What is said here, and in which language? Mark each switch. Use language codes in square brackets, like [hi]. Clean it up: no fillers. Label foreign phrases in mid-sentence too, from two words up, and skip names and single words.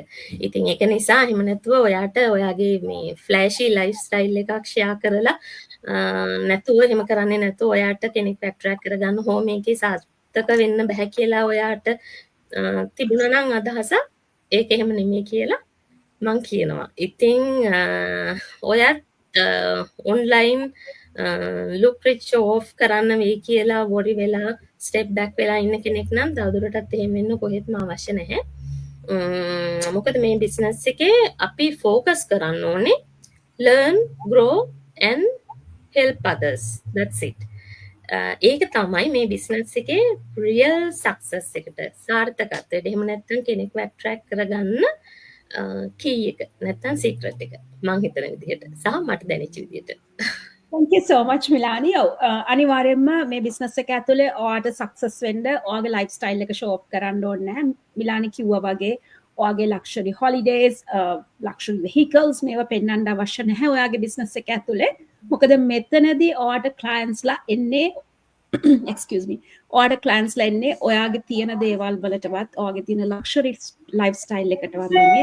[si] ඉතින් ඒක නිසා එහෙම නැතුව ඔයාට ඔයාගේ මේ [en] flashy life style [si] එකක් ෂෙයා කරලා නැතුව එහෙම කරන්නේ නැතුව ඔයාට කෙනෙක් ඇට්‍රැක්ට් කරගන්න හෝ මේකේ සාර්ථක වෙන්න බෑ කියලා ඔයාට තිබුණා නම් අදහසක් ඒක එහෙම නෙමෙයි කියලා මං කියනවා. ඉතින් ඔයත් [en] online look rich show off [si] කරන්න වෙයි කියලා worry වෙලා [en] step back [si] වෙලා ඉන්න කෙනෙක් නම් තවදුරටත් එහෙම වෙන්න කොහෙත්ම අවශ්‍ය නැහැ. මොකද මේ business එකේ අපි focus කරන්න ඕනේ [en] learn, grow and help others. That's it. [si] ඒක තමයි මේ business එකේ [en] real success [si] එකට සාර්ථකත්වයට. එහෙම නැත්නම් කෙනෙක්ව attract කරගන්න key එක නැත්නම් secret එක මං හිතන විදිහට සහ මට දැනෙච්ච විදිහට. [en] Thank you so much [si] මිලානි. ඔව් අනිවාර්යෙන්ම මේ බිස්නස් එක ඇතුලේ ඔයාට සක්සස් වෙන්න ඔයාගේ [en] life style [si] එක [en] show up [si] කරන්න ඕනේ නැහැ. මිලානි කිව්වා වගේ ඔයාගේ [en] luxury holidays, luxury vehicles [si] මේවා පෙන්වන්න අවශ්‍ය නැහැ ඔයාගේ බිස්නස් එක ඇතුලේ. මොකද මෙතනදී ඔයාට ක්ලයන්ට්ස්ලා එන්නේ [en] excuse me [si] ඔයාට ක්ලයන්ට්ස්ලා එන්නේ ඔයාගේ තියෙන දේවල් වලටවත් ඔයාගේ තියෙන [en] luxury life style [si] එකටවත් නෙමෙයි.